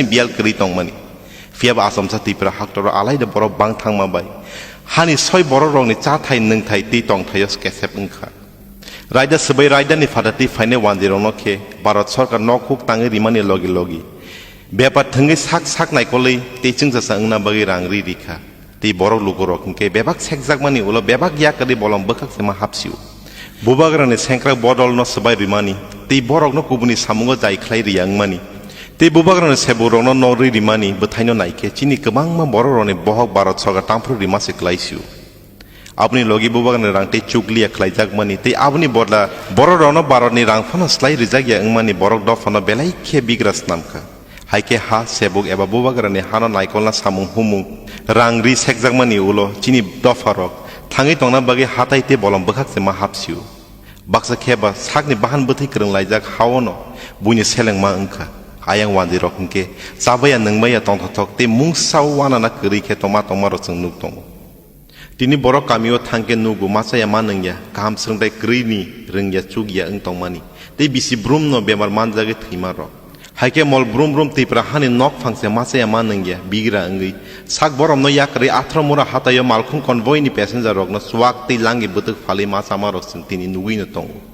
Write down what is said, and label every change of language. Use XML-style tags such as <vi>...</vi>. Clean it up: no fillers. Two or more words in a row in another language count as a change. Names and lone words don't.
<trp>bial kri tongmani fiaba asamsa tipra haktoro alai de borok bang thangma bai hani soi borok rong ni cha thai nung thai te tong thayos kesep ungkha raida sabai raida ni fadati faine wanjirong no khe bharat sarkar nokhuk tangi rimani logi bepa thangi sak naikolei te chingja sangna bagi rangri rikha te borok lugorok ke bebak sekjak mani ulo bebak yakari bolom bakak sema hapsiu bubagrani senkra bodol no sabai rimani te borok no kubuni samungo jai khlai riyang mani te bubagrani seborok no nori rimani bthaino naike chini kebangma borok roni bohok bharat sarkar tampru rimase klaisiu আপনি লগি বুবাগনে রাংতে চুকলিয়া খাইজাক মানি তে আপনি বদলা বড় রন বারনি রাংফানো স্লাই রিজাগিয়া ইংমানি বরক দফানো বেলাই খে বিগ্রাস নামকা হাইকে হা সেবুক এবা বুবাগরানি হানো নাইকলনা সামুং হুমুং রাংরি সেকজাক মানি উলো চিনি দফারক থাঙ্গি টংনা বাগে হাতাইতে বলম বখাকসে মা হাপসিউ বাক্সা খেবা সাকনি বাহান বথै করং লাইজাক হাওনো বুনি সেলেং মা ওংখা ayang wanji rok ke sabaya nangmaya tongthok te mungsaw wana na kri khe toma ro chung nuk tong tini borok kamio thangke nugu masaya manangya kam sengdai krini rengya chugya eng tongmani te bisi brum no bemar manjage thima ro haike mol brum te prahani nok phangse masaya manangya bigra engi sak borom no yakri athramura hatayo malkhung convoy ni passenger rok no swak te langi butuk phali masama rok sing tini nugui no tong</trp>